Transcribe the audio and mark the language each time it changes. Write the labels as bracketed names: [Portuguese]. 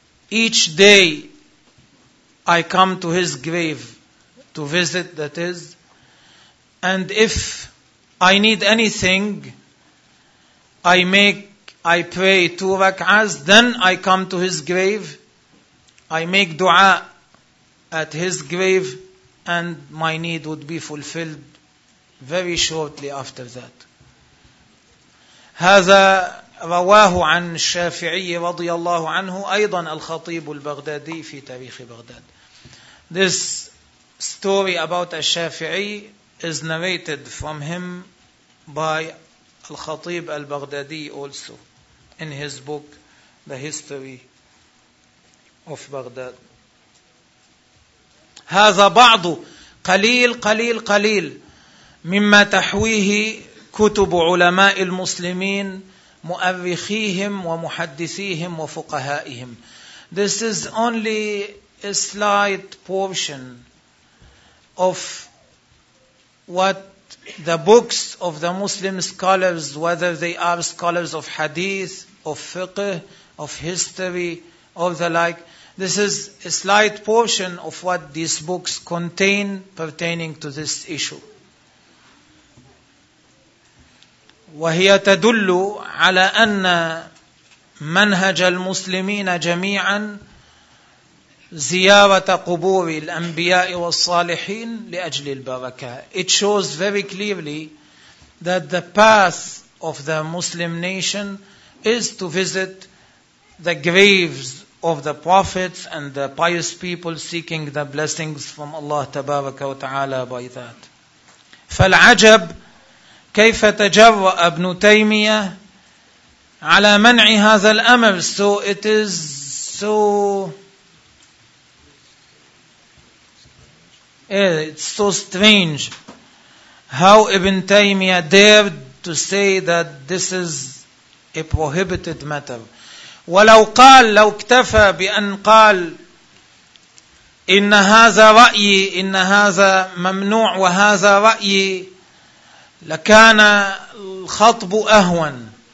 [English] Each day I come to his grave to visit, that is, and if I need anything, I pray 2 rak'ahs, then I come to his grave, I make dua at his grave, and my need would be fulfilled very shortly after that. [Arabic] هذا رواه عن الشافعي رضي الله عنه أيضا الخطيب البغدادي في تاريخ بغداد. [English] This story about Al-Shafi'i is narrated from him by Al-Khatib Al-Baghdadi also in his book The History of Baghdad. [Arabic] هذا بعض قليل قليل قليل مما تحويه كتب علماء المسلمين مؤرخيهم ومحدثيهم وفقهائهم. [English] This is only a slight portion of what the books of the Muslim scholars, whether they are scholars of hadith, of fiqh, of history, or the like. This is a slight portion of what these books contain pertaining to this issue. [Arabic] وهي تدل على أن منهج المسلمين جميعا زيارة قبور الأنبياء والصالحين لأجل البركة. [English] It shows very clearly that the path of the Muslim nation is to visit the graves of the prophets and the pious people seeking the blessings from Allah [Arabic] تبارك وتعالى [English] by that. [Arabic] فالعجب كيف تجرأ ابن تيمية على منع هذا الأمر. [English] So it is so it's so strange how Ibn Taymiyyah dared to say that this is a prohibited matter. [Arabic] ولو قال لو اكتفى بأن قال إن هذا رأيي إن هذا ممنوع وهذا رأيي لكان الخطب أهون.